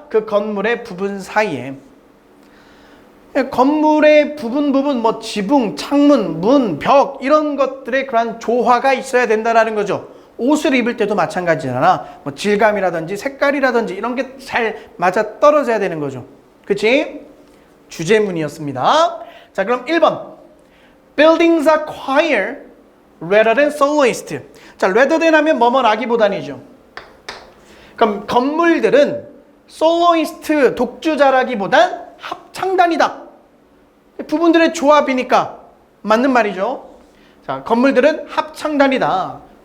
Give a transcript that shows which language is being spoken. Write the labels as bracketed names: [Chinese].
[Korean] 그 건물의 부분 사이에. 건물의 부분 뭐 지붕, 창문, 문, 벽 이런 것들의 그런 조화가 있어야 된다라는 거죠. 옷을 입을 때도 마찬가지잖아. 뭐 질감이라든지 색깔이라든지 이런 게 잘 맞아 떨어져야 되는 거죠. 그치? 주제문이었습니다. 자, 그럼 1번. [English] Buildings are choir rather than soloist. [Korean] 자, rather than 하면 뭐뭐라기보다니죠. 그럼 건물들은 솔로이스트, 독주자라기보단 합창단이다. 부분들의 조합이니까 맞는 말이죠. 자, 건물들은 합창단이다.